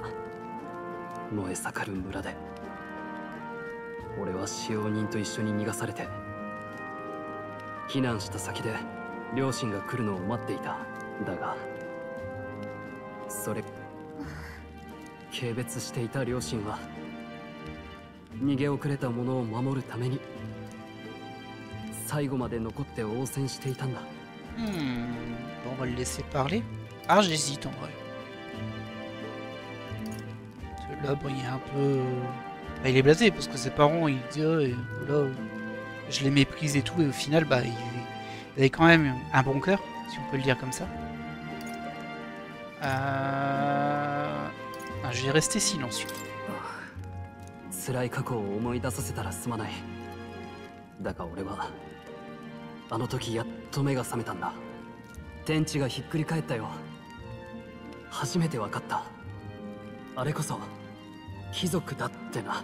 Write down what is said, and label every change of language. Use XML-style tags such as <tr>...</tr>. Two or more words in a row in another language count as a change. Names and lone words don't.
<ja>燃え盛る村で俺は使用人と一緒に逃がされて、避難した先で両親が来るのを待っていた。だがそれ軽蔑していた両親は逃げ遅れた者を守るために最後まで残って応戦していたんだ。</ja> <fr>Bon, on va le laisser parler. Ah, j'hésite en vrai. Là, bon, il est un peu... Bah, il est blasé parce que ses parents, il dit oh, et voilà, je les méprise et tout, et au final, bah, il avait quand même un bon cœur, si on peut le dire comme ça. Ah, je vais rester silencieux.</fr> <ja>辛い過去を思い出させたらすまない。だが俺はあの時やっと目が覚めたんだ。天地がひっくり返ったよ。初めて分かった。あれこそ貴族だってな。</ja>